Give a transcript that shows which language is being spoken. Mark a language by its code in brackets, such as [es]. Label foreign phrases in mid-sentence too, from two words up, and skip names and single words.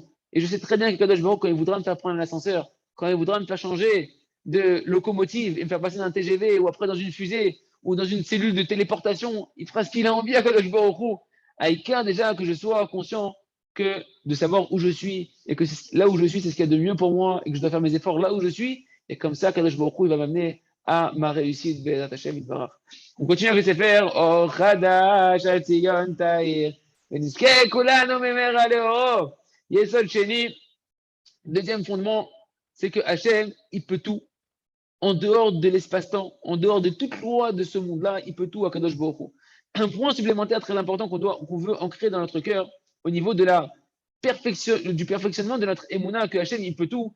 [fr] Et je sais très bien que Kadosh Baruch, quand il voudra me faire prendre un ascenseur, quand il voudra me faire changer de locomotive et me faire passer d'un TGV ou après dans une fusée ou dans une cellule de téléportation, il fera ce qu'il a envie à Kadosh Baruch. Aïka, déjà que je sois conscient que de savoir où je suis et que là où je suis, c'est ce qu'il y a de mieux pour moi et que je dois faire mes efforts là où je suis. Et comme ça, Kadosh Baruch il va m'amener à ma réussite. On continue avec Sefer Or Chadash Al Tzion Tahir. [he] ונזכה כולנו ממהרה לאורו. יסוד שני, [fr] deuxième fondement, c'est que Hachem, il peut tout. En dehors de l'espace-temps, en dehors de toute loi de ce monde-là, il peut tout à Kadosh Baruch Hu. Un point supplémentaire très important qu'on veut ancrer dans notre cœur au niveau de du perfectionnement de notre émouna que Hachem, il peut tout.